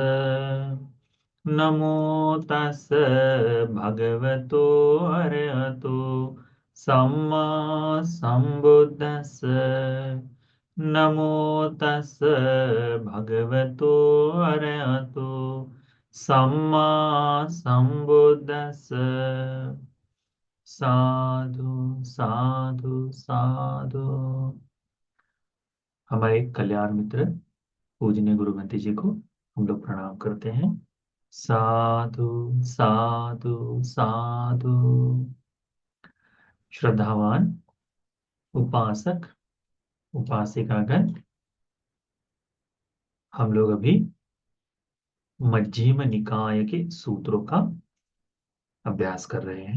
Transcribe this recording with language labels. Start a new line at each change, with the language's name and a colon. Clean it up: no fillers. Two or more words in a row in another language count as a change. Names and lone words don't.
Pali: नमो तस् भगवतो अरहतो सम्मा सम्बुद्धस्स। नमो तस् भगवतो अरहतो सम्मा सम्बुद्धस्स। साधु साधु साधु।
Hindi: हमारे कल्याण मित्र पूजनीय गुरुमती जी को हम लोग प्रणाम करते हैं।
Pali: साधु साधु साधु।
Hindi: श्रद्धावान उपासक उपासिकागण, हम लोग अभी मध्यम निकाय के सूत्रों का अभ्यास कर रहे हैं।